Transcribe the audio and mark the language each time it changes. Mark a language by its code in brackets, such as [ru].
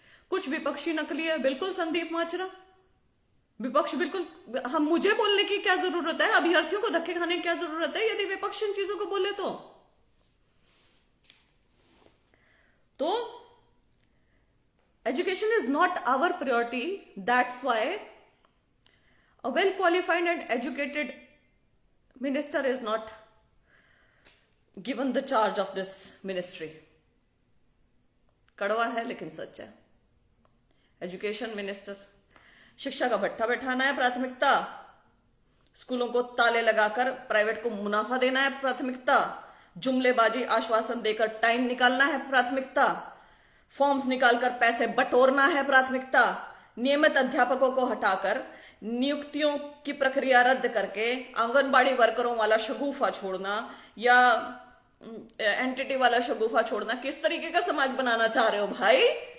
[hi] कुछ विपक्षी नकली है, बिल्कुल संदीप माचरा, विपक्ष बिल्कुल। हम मुझे बोलने की क्या जरूरत है, अभ्यर्थियों को धक्के खाने की क्या जरूरत है यदि विपक्ष इन चीजों को बोले तो [en] Education is not our priority. That's why a well qualified and educated minister is not given the charge of this ministry. [hi] कड़वा है लेकिन सच है। एजुकेशन मिनिस्टर, शिक्षा का भट्ठा बैठाना है प्राथमिकता, स्कूलों को ताले लगाकर प्राइवेट को मुनाफा देना है प्राथमिकता, जुमलेबाजी आश्वासन देकर टाइम निकालना है प्राथमिकता, फॉर्म्स निकालकर पैसे बटोरना है प्राथमिकता, नियमित अध्यापकों को हटाकर नियुक्तियों की प्रक्रिया रद्द करके आंगनबाड़ी वर्करों वाला शगुफा छोड़ना या एंटिटी वाला शगुफा छोड़ना, किस तरीके का समाज बनाना चाह रहे हो भाई?